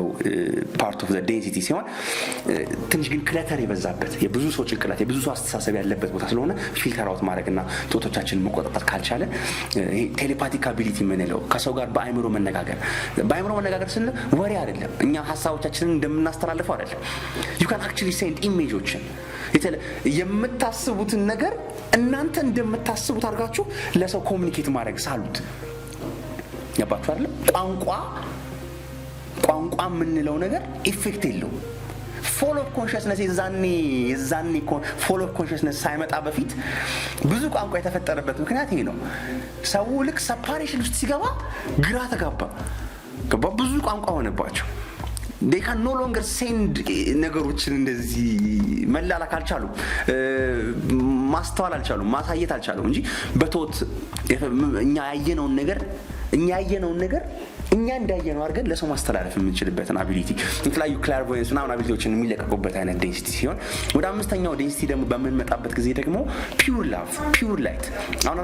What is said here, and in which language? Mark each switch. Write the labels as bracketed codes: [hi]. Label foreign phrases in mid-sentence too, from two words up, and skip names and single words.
[en] part of the density [am] ሲሆን ትንሽ ግን ክለተር የበዛበት የብዙ ሰው ጭንቅላት የብዙ ሰው አስተሳሰብ ያለበት ቦታ ስለሆነ [en] filter out [am] ማድረግና ቶቶቻችንን መቆጣጠር ካልቻለ ይሄ [en] telepathic ability [am] የምንለው ከሰው ጋር በአይምሮ መነጋገር ስንል ወሬ አይደለም። እኛ ሀሳቦቻችንን እንደምናስተላልፈው አይደለም። [en] you can actually send [am] ኢሜጆችን የምታስቡትን ነገር እናንተ እንደምታስቡት አድርጋችሁ ለሰው ኮሙኒኬት ማድረግ ሳሉት ያባችሁ አይደል? ቋንቋ የምንለው ነገር ኢፌክት የለው። [en] fall of consciousness [am] የዛኔ [en] fall of consciousness [am] ሳይመጣ በፊት ብዙ ቋንቋ የተፈጠረበት ምክንያት ይሄ ነው። ሰው ልክ ሰፓሬሽን ውስጥ ሲገባ ግራ ተጋባ። ብዙ ቋንቋ ሆነባቸው። [en] they can no longer send [am] ነገሮችን እንደዚህ መላላክ አልቻሉ፣ ማስተዋል አልቻሉ፣ ማሳየት አልቻሉ እንጂ በቶት እኛ ያየነውን ነገር እኛ እንዳየነው አድርገን ለሰው ማስተላለፍ የምንችልበትን አቢሊቲ የተለያዩ ክላርቮየንስ እና አቢሊቲዎችን የሚለቀቁበት አይነት ዴንሲቲ ሲሆን ወደ አምስተኛው ዴንሲቲ ደግሞ በምንመጣበት ጊዜ ደግሞ [en] pure love pure light። [am] አሁን